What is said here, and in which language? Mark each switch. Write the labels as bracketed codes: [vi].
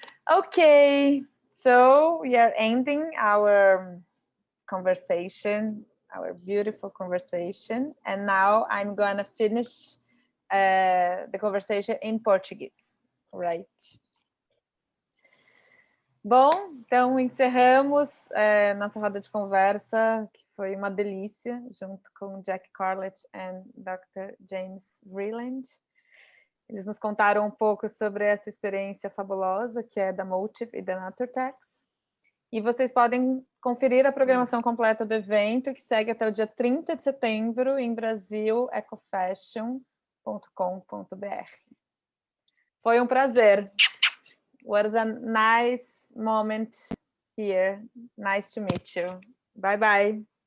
[en] Okay, so we are ending our conversation, our beautiful conversation. And now I'm gonna finish the conversation in Portuguese, right? [pt] Bom, então encerramos nossa roda de conversa, que foi uma delícia, junto com Jack Carlett e Dr. James Vreeland. Eles nos contaram um pouco sobre essa experiência fabulosa, que é da Motif e da Naturtex. E vocês podem conferir a programação completa do evento, que segue até o dia 30 de setembro, em brasilecofashion.com.br. Foi um prazer. [en] Was a nice moment here. Nice to meet you. Bye bye.